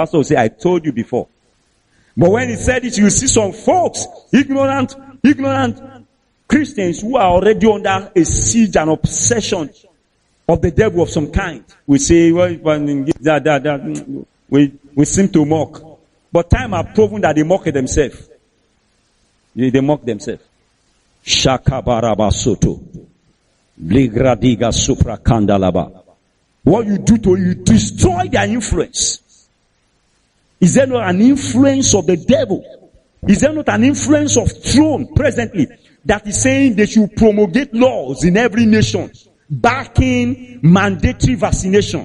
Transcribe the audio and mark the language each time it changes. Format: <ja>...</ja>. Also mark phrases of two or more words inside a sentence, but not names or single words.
<en>Pastor will say, I told you before. But when he said it, you see some folks, ignorant Christians who are already under a siege and obsession of the devil of some kind. We say, well, we seem to mock. But time have proven that they mock themselves. They mock themselves. Shakabaraba soto. Bligradiga supra kandalaba. What you do to you destroy their influence. Is there not an influence of the devil? Is there not an influence of throne presently that is saying they should promulgate laws in every nation backing mandatory vaccination?</en>